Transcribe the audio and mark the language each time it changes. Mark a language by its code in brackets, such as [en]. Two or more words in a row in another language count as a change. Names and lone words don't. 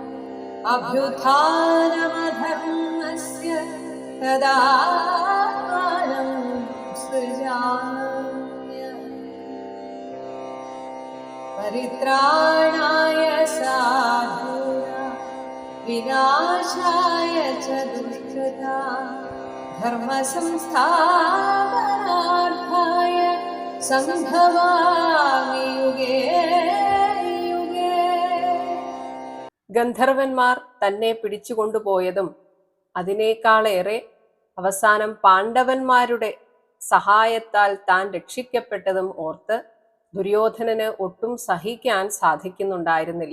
[sa] अभ्युत्थानमधर्मस्य तदात्मानं सृजाम्यहम् परित्राणाय साधूनां विनाशाय च दुष्कृतां धर्मसंस्थापनार्थाय संभवामि युगे युगे. [ml] ഗന്ധർവന്മാർ തന്നെ പിടിച്ചുകൊണ്ടുപോയതും അതിനേക്കാളേറെ അവസാനം പാണ്ഡവന്മാരുടെ സഹായത്താൽ താൻ രക്ഷിക്കപ്പെട്ടതും ഓർത്ത് ദുര്യോധനന് ഒട്ടും സഹിക്കാൻ സാധിക്കുന്നുണ്ടായിരുന്നില്ല.